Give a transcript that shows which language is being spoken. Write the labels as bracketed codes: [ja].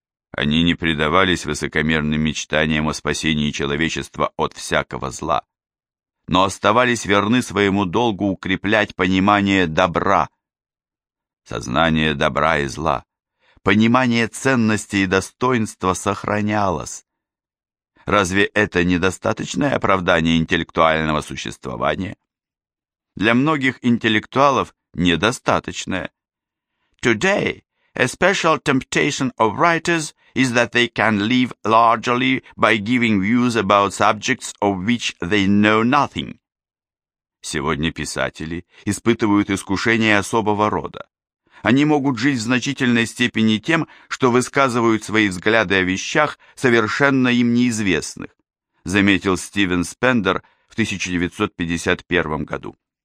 [ru] Они не предавались высокомерным мечтаниям о спасении человечества от всякого зла, но оставались верны своему долгу укреплять понимание добра, сознание добра и зла, понимание ценности и достоинства сохранялось. Разве это недостаточное оправдание интеллектуального существования? Для многих интеллектуалов недостаточное. [en] Today a special temptation of writers is that they can live largely by giving views about subjects of which they know nothing. [ru] Сегодня писатели испытывают искушение особого рода. Они могут жить в значительной степени тем, что высказывают свои взгляды о вещах, совершенно им неизвестных, заметил Стивен Спендер в 1951 году.